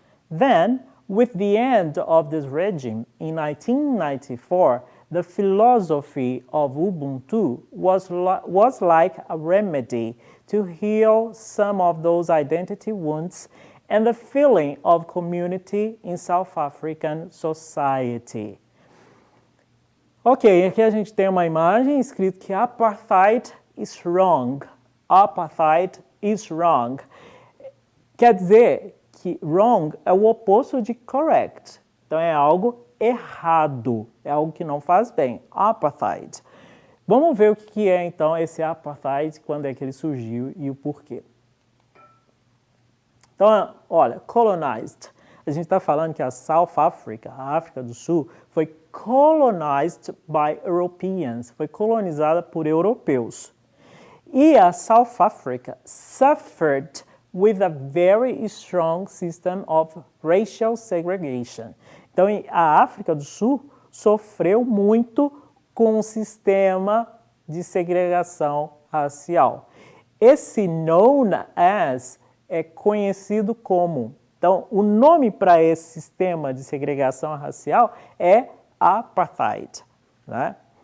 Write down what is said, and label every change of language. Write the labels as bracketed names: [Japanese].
[English] Then, with the end of this regime in 1994, the philosophy of Ubuntu was like a remedy to heal some of those identity wounds and the feeling of community in South African society. [Portuguese] Ok, aqui a gente tem uma imagem escrito que [English] apartheid is wrong. Apartheid is wrong. [Portuguese] Quer dizer que wrong é o oposto de correct. Então é algo errado, é algo que não faz bem. Apartheid. Vamos ver o que é então esse apartheid, quando é que ele surgiu e o porquê. Então, olha, colonized. A gente está falando que a South Africa, a África do Sul, foi [English] colonized by Europeans, [Portuguese] foi colonizada por europeus. E a [English] South Africa suffered with a very strong system of racial segregation. [Portuguese] Então, a África do Sul sofreu muito com um sistema de segregação racial. Esse known as é conhecido como. Então, o nome para esse sistema de segregação racial é apartheid. Né?